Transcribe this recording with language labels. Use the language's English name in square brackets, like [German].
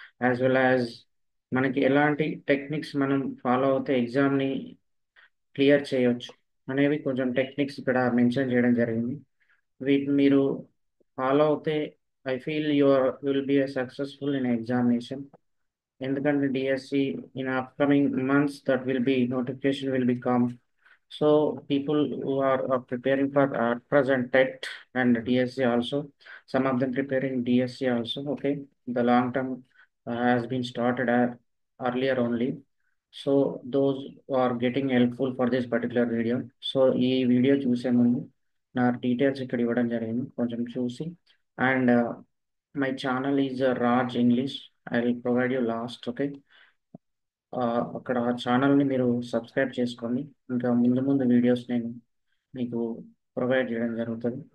[English] as well as [Telugu] మనకి ఎలాంటి techniques మనం ఫాలో అవుతే ఎగ్జామ్ని క్లియర్ చేయొచ్చు అనేవి కొంచెం టెక్నిక్స్ ఇక్కడ మెన్షన్ చేయడం జరిగింది. వీటిని మీరు ఫాలో అవుతే [English] I feel will be successful in examination. ఎందుకంటే DSC in upcoming months that will be notification will be come. So people who are preparing for present TET and DSC also, some of them preparing DSC also. Okay, the long term has been started earlier only. So those who are getting helpful for this particular video. [Telugu] So ఈ video చూసే ముందు నా details ఇక్కడ ఇవ్వడం జరిగింది, కొంచెం చూసి. [English] And my channel is Raj English. I will provide you last. [Telugu] Okay, అక్కడ ఛానల్ని మీరు సబ్స్క్రైబ్ చేసుకోండి. ఇంకా ముందు ముందు వీడియోస్ నేను మీకు ప్రొవైడ్ చేయడం జరుగుతుంది.